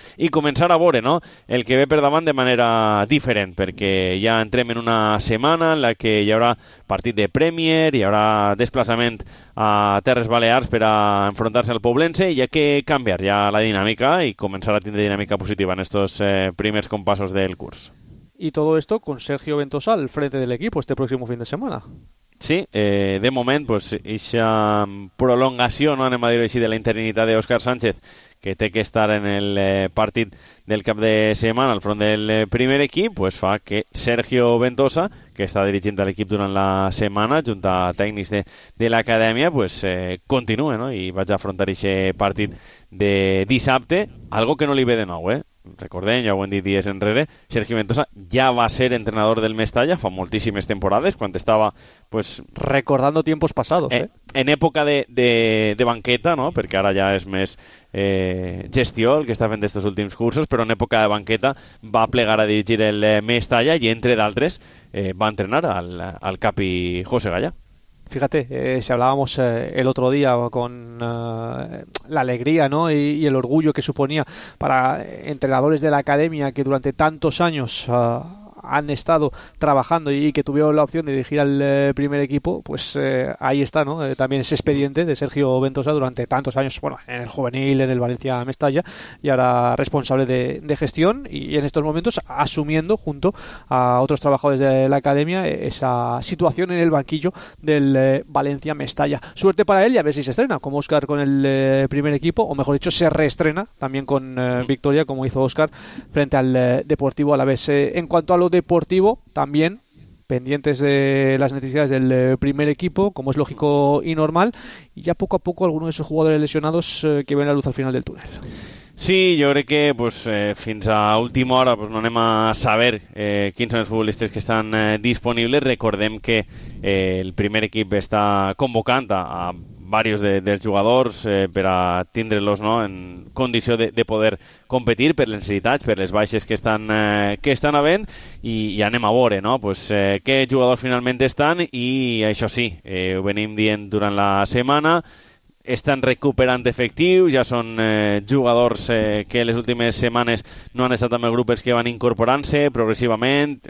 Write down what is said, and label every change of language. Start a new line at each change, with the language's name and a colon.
Catalan: i començar a veure, no?, el que ve per davant de manera diferent, perquè ja entrem en una setmana en la que hi haurà partit de Premier, hi haurà desplaçament a Terres Balears per a enfrontar-se al Poblense, i ha que canviar ja la dinàmica i començar a tindre dinàmica positiva en estos primers compassos del curs.
Spanish: I tot esto con Sergio Ventosa al frente del equipo este próximo fin de semana.
Catalan: Sí, de moment, pues, ixa prolongació, no anem a dir-ho així, de la interinitat d'Òscar Sánchez, que té que estar en el partit del cap de setmana al front del primer equip, pues, fa que Sergio Ventosa, que està dirigint l'equip durant la setmana, junt a tècnics de l'acadèmia, pues, continua, no? I vaig afrontar ixe partit de dissabte, algo que no li ve de nou, eh? Recordem, ja ho hem dit dies enrere, Sergio Ventosa ja va ser entrenador del Mestalla fa moltíssimes temporades, quan estava, pues,
Spanish: recordando tiempos pasados,
Catalan: En època de banqueta, no? Perquè ara ja és més gestió el que està fent d'estos últims cursos, però en època de banqueta va plegar a dirigir el Mestalla i, entre d'altres, va entrenar al capi José Gallá.
Spanish: Fíjate, si hablábamos el otro día con la alegría, ¿no?, y el orgullo que suponía para entrenadores de la academia que durante tantos años han estado trabajando y que tuvieron la opción de dirigir al primer equipo, pues ahí está, ¿no?, también ese expediente de Sergio Ventosa durante tantos años, bueno, en el juvenil, en el Valencia Mestalla, y ahora responsable de gestión, y en estos momentos asumiendo junto a otros trabajadores de la academia esa situación en el banquillo del Valencia Mestalla. Suerte para él, y a ver si se estrena como Óscar con el primer equipo, o mejor dicho, se reestrena también con victoria, como hizo Óscar frente al Deportivo Alavés. En cuanto a lo deportivo, también pendientes de las necesidades del primer equipo, como es lógico y normal, y ya poco a poco algunos de esos jugadores lesionados que ven la luz al final del túnel.
Catalan: Sí, jo crec que pues, fins a última hora pues, no anem a saber quins són els futbolistes que estan disponibles. Recordem que el primer equip està convocant a varios dels jugadors per a tindre-los, no?, en condició de poder competir per les necessitats, per les baixes que estan havent, i anem a veure, no?, pues, què jugadors finalment estan, i això sí, ho venim dient durant la setmana, estan recuperant efectiu, ja són jugadors que les últimes setmanes no han estat amb el grup, els que van incorporant-se progressivament.